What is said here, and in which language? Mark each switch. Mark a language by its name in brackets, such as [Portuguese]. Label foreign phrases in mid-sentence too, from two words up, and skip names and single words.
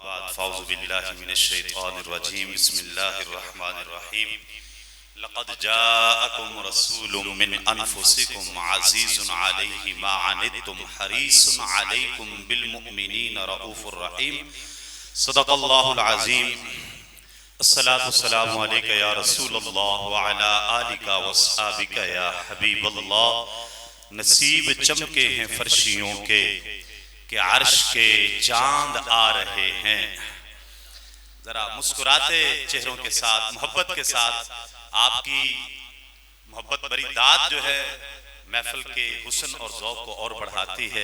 [Arabic] فأعوذ بالله من الشيطان الرجيم بسم الله الرحمن الرحيم لقد جاءكم رسول من أنفسكم عزيز عليه ما عنتم حريص عليكم بالمؤمنين رءوف رحيم صدق الله العظيم. الصلاة والسلام عليك يا رسول الله وعلى آلك وأصحابك يا حبيب الله. [Urdu] نصیب چمکے ہیں فرشیوں کے کہ عرش کے چاند آ رہے ہیں. ذرا مسکراتے چہروں کے ساتھ، محبت کے ساتھ، آپ کی محبت بھری داد جو ہے محفل کے حسن اور ذوق کو اور بڑھاتی ہے.